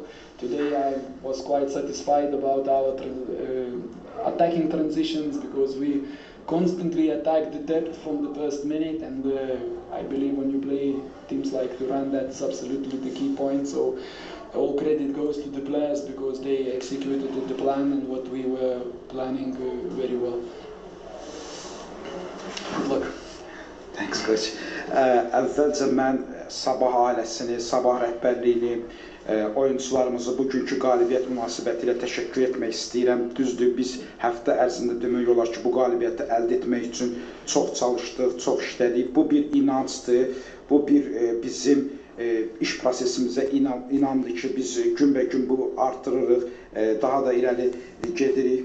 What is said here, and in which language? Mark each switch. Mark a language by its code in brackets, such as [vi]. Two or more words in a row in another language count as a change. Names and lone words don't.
[en] Today I was quite satisfied about our attacking transitions, because we constantly attack the depth from the first minute, and I believe when you play teams like Turan, that's absolutely the key point. So all credit goes to the players, because they executed the plan and what we were planning very well. Good luck. Thanks, coach. [az] Əvvəlcə mən Sabah ailəsini, Sabah rəhbərliyini, oyuncularımızı bugünkü qalibiyyət münasibətilə təşəkkür etmək istəyirəm. Düzdür, biz həftə ərzində demək olar ki, bu qalibiyyəti əldə etmək üçün çox çalışdıq, çox işlədik. Bu bir inancdır, bu bir bizim iş prosesimizə inandı ki, biz günbəgün bu artırırıq, daha da irəli gedirik.